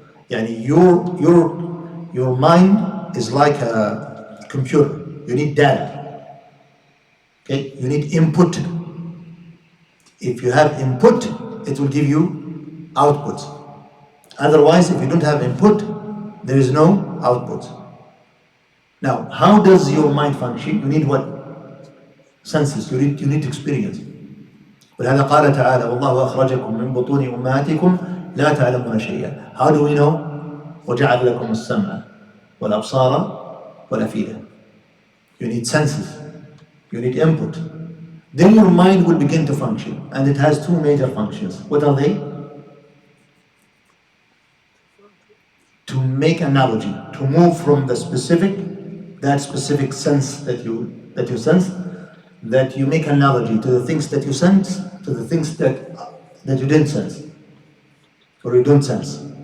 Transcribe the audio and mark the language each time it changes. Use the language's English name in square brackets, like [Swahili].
[English] Your mind is like a computer. You need data. Okay? You need input. If you have input, it will give you output. Otherwise, if you don't have input, there is no output. Now, how does your mind function? You need what? Senses. You need experience. [Arabic] ولهذا قال تعالى والله أخرجكم من بطون أمهاتكم لا تعلمون شيئا. [English] How do we know? [Arabic] وجعل لكم السمع والأبصار والأفئدة. [English] You need senses. You need input. Then your mind will begin to function, and it has two major functions. What are they? To make analogy, to move from the specific, that specific sense that you sense, that you make analogy to the things that you sense, to the things that you didn't sense, or you don't sense.